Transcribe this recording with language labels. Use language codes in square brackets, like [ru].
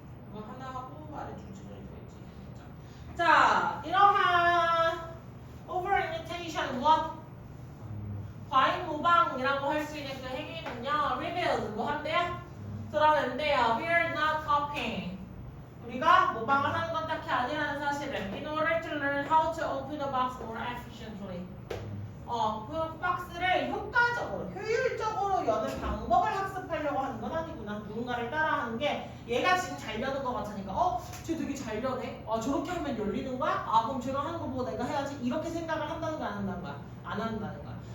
[ko] 이거 하나 하고 말해주지 말해줘야지. 자, 이러한 over-imitation 무엇? 과잉 모방이라고 할 수 있는 그 행위는요, revealed 뭐 한대요? 드러낸대요. [en] We are not copying. [ko] 우리가 모방을 하는 건 딱히 아니라는 사실을. [en] In order to learn how to open the box more efficiently. [ko] 그 박스를 효과적으로, 효율적으로 여는 방법을 학습하려고 하는 건 아니구나. 누군가를 따라하는 게 얘가 지금 잘 여는 것 같으니까 쟤 되게 잘 여네. 저렇게 하면 열리는 거야? 그럼 쟤가 하는 거 보고 내가 해야지. 이렇게 생각을 한다는 거야? 안 한다는 거야? 안 한다는 거야.